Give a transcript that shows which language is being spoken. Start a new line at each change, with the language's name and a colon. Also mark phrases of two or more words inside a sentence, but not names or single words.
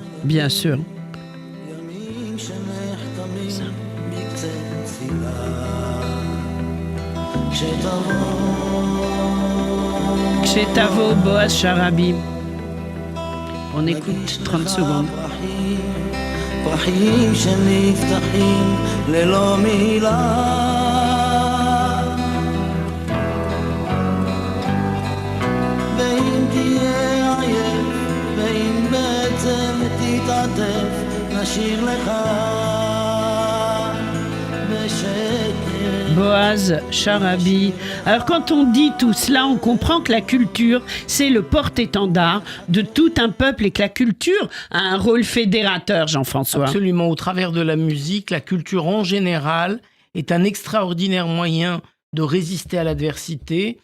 French: bien sûr. Chetavo Boaz Sharabi. On écoute 30 secondes.
Hebrew: פרחים שנפתחים ללא מילה ואם תהיה עייף ואם בעצם תתעטף נשאיר לך בשקט
French: Boaz Sharabi. Alors quand on dit tout cela, on comprend que la culture, c'est le porte-étendard de tout un peuple et que la culture a un rôle fédérateur, Jean-François. Absolument, au travers de la musique, la culture en général est un extraordinaire moyen de résister à l'adversité.